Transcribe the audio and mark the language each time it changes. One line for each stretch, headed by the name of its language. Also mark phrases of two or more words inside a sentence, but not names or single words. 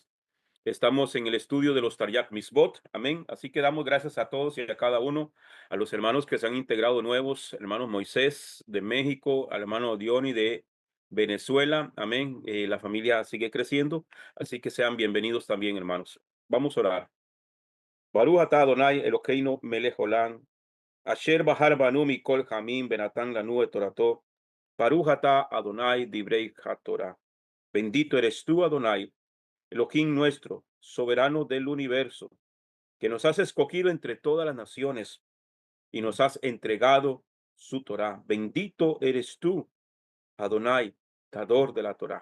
Spanish: Estamos en el estudio de los
Hebrew: תרי"ג מצוות,
Spanish: amén. Así que damos gracias a todos y a cada uno, a los hermanos que se han integrado nuevos, hermano Moisés de México, al hermano Diony de Venezuela, amén. La familia sigue creciendo, así que sean bienvenidos también, hermanos. Vamos a orar.
Hebrew: ברוך אתה אדוני אלוהינו מלך עולם אשר בחר בנו מכל העמים ונתן לנו את תורתו. ברוך אתה אדוני דברי התורה.
Spanish: Bendito eres tú, Adonai, Elohim nuestro, soberano del universo, que nos has escogido entre todas las naciones y nos has entregado su Torah. Bendito eres tú, Adonai, dador de la Torah.